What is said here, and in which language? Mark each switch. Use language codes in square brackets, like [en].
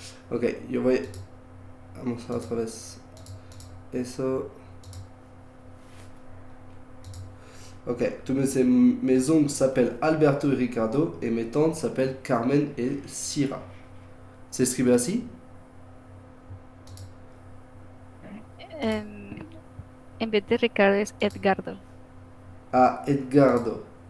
[es] Ok, yo voy a mostrar otra vez eso. [fr] Ok, tu me dices, mes oncles s'appellent Alberto y Ricardo et mes tantes s'appellent Carmen et Syrah. [es] ¿Se escribe así? En vez de Ricardo es Edgardo. Ah, Edgardo.